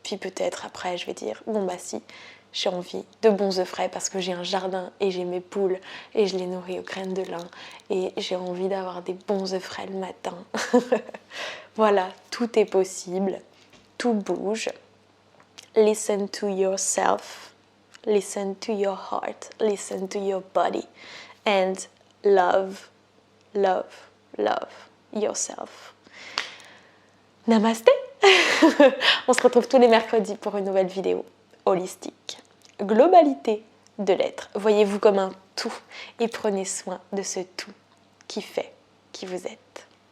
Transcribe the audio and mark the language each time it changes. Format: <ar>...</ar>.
<fr>Puis peut-être après, je vais dire bon bah si, j'ai envie de bons œufs frais parce que j'ai un jardin et j'ai mes poules et je les nourris aux graines de lin et j'ai envie d'avoir des bons œufs frais le matin. Voilà, tout est possible, tout bouge.</fr> <en>Listen to yourself, listen to your heart, listen to your body and love, love, love yourself.</en> <sa>Namasté.</sa> <fr>On se retrouve tous les mercredis pour une nouvelle vidéo holistique. Globalité de l'être. Voyez-vous comme un tout et prenez soin de ce tout qui fait qui vous êtes.</fr>